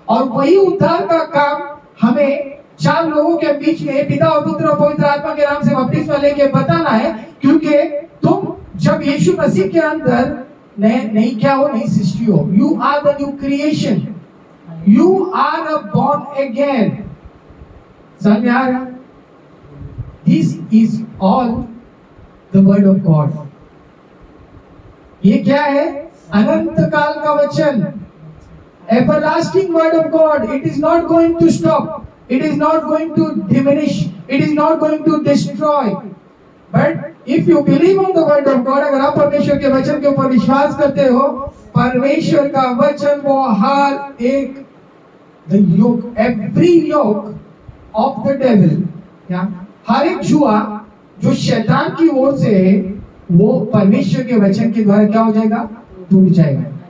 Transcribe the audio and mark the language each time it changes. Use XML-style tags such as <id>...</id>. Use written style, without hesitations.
<hi>और वही उद्धार का काम हमें 4 लोगों के बीच में पिता और पुत्र और पवित्र आत्मा के नाम से बपतिस्मा लेके बताना है, क्योंकि तुम जब यीशु मसीह के अंदर नहीं क्या हो, नई सृष्टि हो।</hi> <en>You are the new creation, you are a born again.</en> <hi>समझ में आ रहा?</hi> <en>This is all the word of God.</en> <hi>ये क्या है? अनंत काल का वचन,</hi> <en>everlasting word of God. It is not going to stop. It is not going to diminish. It is not going to destroy. But if you believe on the word of God,</en> <hi>अगर आप परमेश्वर के वचन के ऊपर विश्वास करते हो, परमेश्वर का वचन वो हर एक</hi> <en>the yoke, every yoke of the devil,</en> <hi>क्या हर एक जुआ जो शैतान की ओर से है, वो परमेश्वर के वचन के द्वारा क्या हो जाएगा, टूट जाएगा.</hi>